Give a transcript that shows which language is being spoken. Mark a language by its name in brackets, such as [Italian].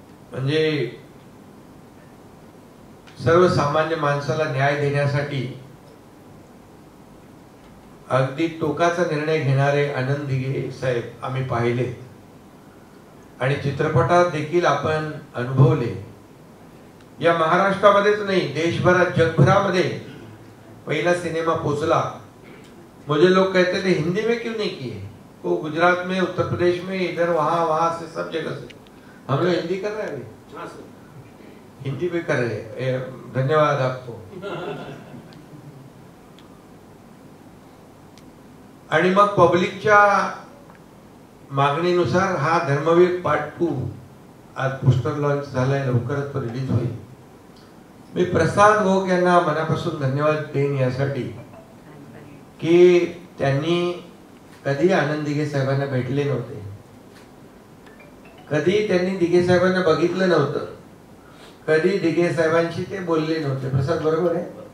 [Marathi] म्हणजे सर्वसामान्य माणसाला न्याय देण्यासाठी अगदी टोकाचा निर्णय घेणारे आनंद दिघे साहेब आम्ही पाहिले आणि चित्रपटात देखील आपण अनुभवले. या महाराष्ट्रामध्येच नाही, देशभरात, जगभरामध्ये पहिला सिनेमा पोचला. [Hindi] मुझे लोग कहते थे हिंदी में क्यों नहीं किए, वो गुजरात में, उत्तर प्रदेश में, इधर वहां से सब जगह से हम लोग हिंदी कर रहे हैं. हिंदी में कर रहे, धन्यवाद आपको. [Marathi] आणि मग पब्लिकच्या मागणीनुसार हा धर्मवीर पार्ट 2 आज पोस्टर लॉन्च झालाय, लवकरच तो रिलीज होईल. मी प्रसाद घोक यांना मनापासून धन्यवाद देईन यासाठी की त्यांनी कधी आनंद दिघे साहेबांना भेटले नव्हते, कधी त्यांनी दिघे साहेबांना बघितलं नव्हतं, कधी दिघे साहेबांशी ते बोलले नव्हते. प्रसाद बरोबर आहे.